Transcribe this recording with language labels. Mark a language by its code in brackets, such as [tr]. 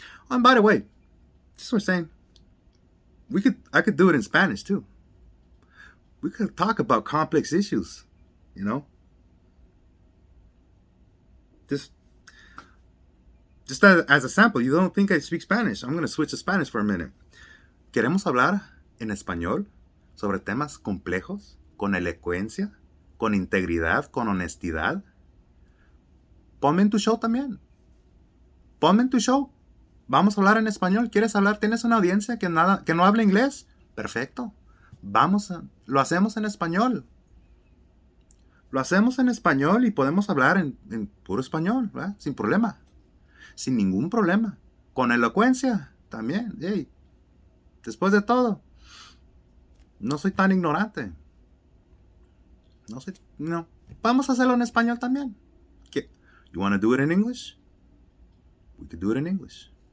[en] Oh, and by the way, just we're saying, I could do it in Spanish too. We could talk about complex issues, Just as a sample, you don't think I speak Spanish. I'm going to switch to Spanish for a minute. [es] Queremos hablar en español sobre temas complejos, con elocuencia, con integridad, con honestidad. Ponme en tu show también. Ponme en tu show. Vamos a hablar en español. ¿Quieres hablar? ¿Tienes una audiencia que no habla inglés? Perfecto. Lo hacemos en español. Lo hacemos en español y podemos hablar en puro español, ¿verdad? Sin problema. Sin ningún problema. Con elocuencia también. Hey, después de todo, no soy tan ignorante. No. Vamos a hacerlo en español también. [en] You want to do it in English? We could do it in English.